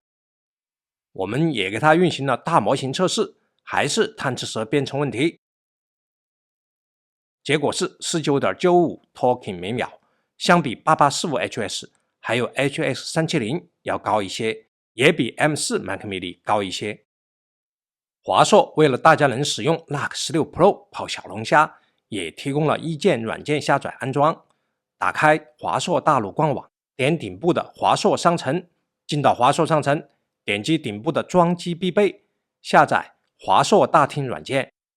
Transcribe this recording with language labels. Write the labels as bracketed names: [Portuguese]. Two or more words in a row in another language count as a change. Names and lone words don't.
[Chinese] 我们也给它運行了大模型測試，還是貪吃蛇編程問題。結果是 49.95 Talking 每秒，相比 8845HS 還有 HX370 要高一些，也比 M4 Mac mini 高一些。華碩為了大家能使用 NUC 16 Pro 跑小龍蝦，也提供了一鍵軟件下載安裝。打開華碩大陸官網，點頂部的華碩商城，進到華碩商城，點擊頂部的裝機必備，下載華碩大廳軟件。